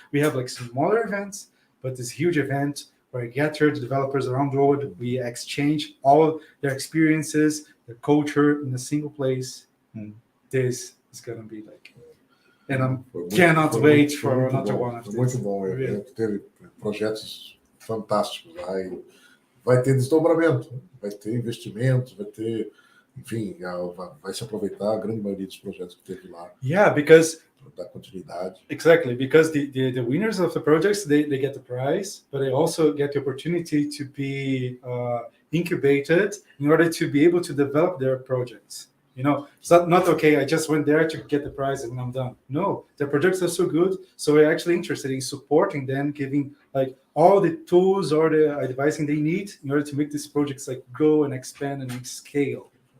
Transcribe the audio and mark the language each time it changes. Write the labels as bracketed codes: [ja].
[en] We have smaller events, but this huge event where I gather the developers around the world, we exchange all their experiences, their culture in a single place. This is going to be and I cannot wait for another one of these. [pt] Muito bom, teve projetos fantásticos lá, e vai ter desdobramento, vai ter investimento, vai ter, enfim, vai se aproveitar a grande maioria dos projetos que teve lá. [en] Yeah, because [pt] da continuidade. [en] Exactly, because the winners of the projects, they get the prize, but they also get the opportunity to be incubated in order to be able to develop their projects. It's not okay. I just went there to get the prize and I'm done. No, the projects are so good. So we're actually interested in supporting them, giving like all the tools or the advising they need in order to make these projects like grow and expand and scale.